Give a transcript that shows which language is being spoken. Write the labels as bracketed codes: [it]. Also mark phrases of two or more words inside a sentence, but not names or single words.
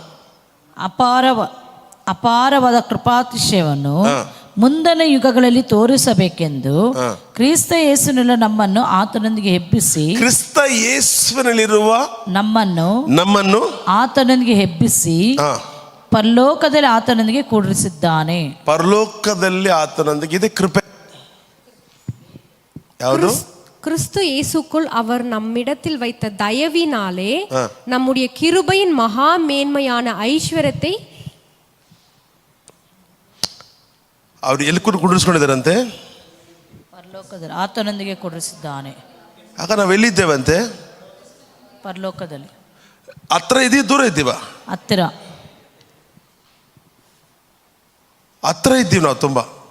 [kn] ಅಪಾರವಾದ ಕೃಪಾತಿಶಯವನ್ನು ಮುಂದಣ ಯುಗಗಳಲ್ಲಿ ತೋರಿಸಬೇಕೆಂದು ಕ್ರಿಸ್ತ ಯೇಸುವಿನಲ್ಲಿ ನಮ್ಮನ್ನು ಆತನೊಂದಿಗೆ ಹೆಬ್ಬಿಸಿ ನಮ್ಮನ್ನು ಆತನೊಂದಿಗೆ ಹೆಬ್ಬಿಸಿ ಪರಲೋಕದಲ್ಲಿ ಆತನೊಂದಿಗೆ ಕೂಡಿಸಿದ್ದಾನೆ. ಪರಲೋಕದಲ್ಲಿ ಆತನೊಂದಿಗೆ ಇದೆ ಕೃಪೆ. [ta] யாவது? கிறிஸ்து இயேசுக்குள் அவர் நம்மிடத்தில் வைத்த தயவினாலே நம்முடைய கிருபையின் மகா மேன்மையான ஐஸ்வர்யத்தை [kn] ಅವರು ಎಲ್ಲಿ ಕೂಡಿಸ್ಕೊಂಡಿದ್ದಾರಂತೆ? ಪರಲೋಕದಲ್ಲಿ ಆತನೊಂದಿಗೆ ಕೂಡಿಸಿದ್ದಾನೆ. ಆಗ ನಾವು ಎಲ್ಲಿದ್ದೇವಂತೆ? ಪರಲೋಕದಲ್ಲಿ. ಹತ್ರ ಇದೀವಿ, ದೂರ ಇದ್ದೀವ? ಹತ್ರ ಇದ್ದೀವಿ ನಾವು ತುಂಬ.